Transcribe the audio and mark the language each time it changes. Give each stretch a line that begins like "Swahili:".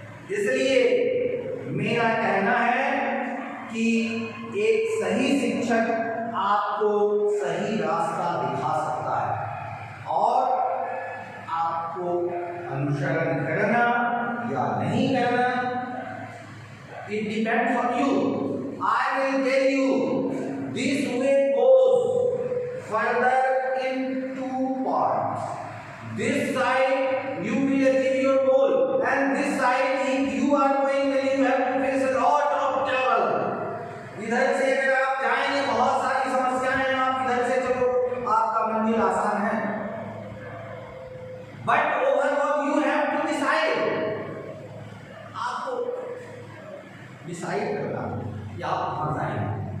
Hindi: इसलिए मेरा कहना है कि एक सही शिक्षक आपको सही रास्ता दिखा सकता है और आपको अनुसरण करना या नहीं करना, it depends on you.
English: I will tell you this way goes further in 2 parts. This side you will achieve your goal, and this side if you are going then you have to face a lot of trouble.
Hindi: इधर से अगर आप जाएंगे बहुत सारी समस्याएं हैं, आप इधर से चलो आपका मंजिल आसान है, but overall you have to decide, आपको डिसाइड करना कि आप कहां जाएंगे।